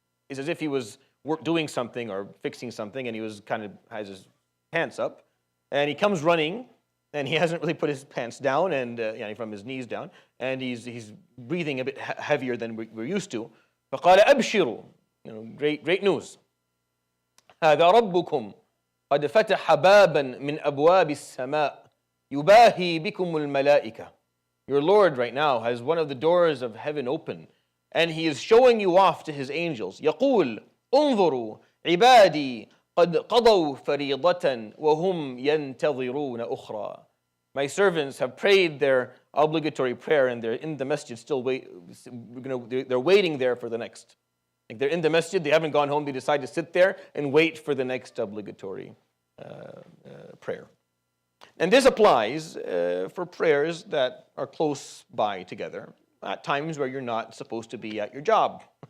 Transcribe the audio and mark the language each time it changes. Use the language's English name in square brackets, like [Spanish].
[English] It's as if he was doing something or fixing something, and he was kind of has his pants up, and he comes running, and he hasn't really put his pants down, and from his knees down, and he's breathing a bit heavier than we're used to. [Arabic] فقال أبشروا, [English] great news. [Arabic] هذا ربكم قد فتح بابا من أبواب السماء باهي بكم الملائكة. [English] Your Lord right now has one of the doors of heaven open, and He is showing you off to His angels. [Arabic] يقول انظروا عبادي قد قضوا فريضة وهم ينتظرون أخرى. [English] My servants have prayed their obligatory prayer, and they're in the masjid still they're waiting there for the next. Like they're in the masjid, they haven't gone home, they decide to sit there and wait for the next obligatory prayer. And this applies for prayers that are close by together, at times where you're not supposed to be at your job.